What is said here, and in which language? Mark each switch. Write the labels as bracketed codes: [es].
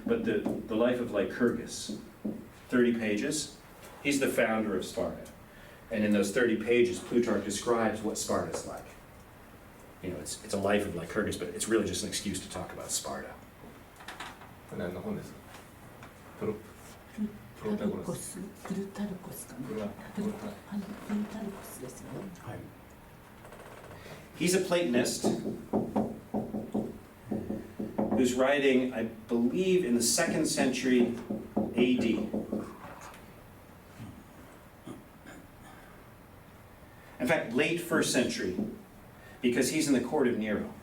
[en] But the life of Lycurgus, 30 pages. He's the founder of Sparta. And in those 30 pages, Plutarch describes what Sparta's like. You know, it's a life of Lycurgus, but it's really just an excuse to talk about Sparta. [ja] これ何の本ですか？プロタゴラス。プルタルコスかな。プルタルコスですよね。はい。 [en] He's a Platonist who's writing, I believe, in the 2nd century AD. In fact, late 1st century, because he's in the court of Nero.